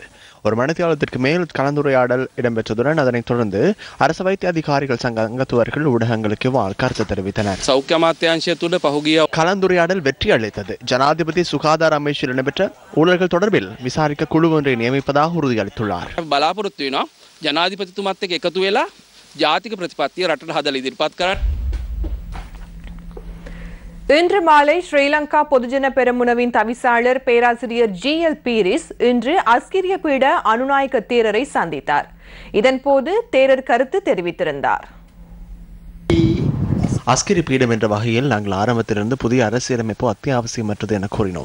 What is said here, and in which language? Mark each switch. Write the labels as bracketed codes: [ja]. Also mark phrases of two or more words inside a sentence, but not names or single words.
[ta] ஒரு மணித்தியாலத்திற்கு மேல் கலந்துரையாடல் இடம்பெற்றதுடன் அதனைத் தொடர்ந்து அரசு வைத்திய அதிகாரிகள் சங்க அங்கத்துவர்கள் ஊடகங்களுக்கு கருத்து தெரிவித்தனர். கலந்துரையாடல் வெற்றி அளித்தது. ஜனாதிபதி சுகாதார அமைச்சில் இடம்பெற்ற ஊழல்கள் தொடர்பில் விசாரிக்க குழு ஒன்றை நியமிப்பதாக உறுதியளித்துள்ளார். [si] ජනාධිපතිතුමත් එක්ක එකතු වෙලා ජාතික ප්‍රතිපත්තිය රටට හදලා ඉදිරිපත් කරන්න. [ta] இன்று மாலை ஸ்ரீலங்கா பொதுஜன பெரமுனவின் தவிசாளர் பேராசிரியர் ஜி.எல். பீரிஸ் இன்று அஸ்கிரிய பீட அனுநாயக்க தேரரை சந்தித்தார். இதன்போது தேரர் கருத்து தெரிவித்திருந்தார். அஸ்கிரி பீடம் என்ற வகையில் நாங்கள் ஆரம்பத்திலிருந்து புதிய அரசியலமைப்பு அத்தியாவசியமற்றது என கூறினோம்.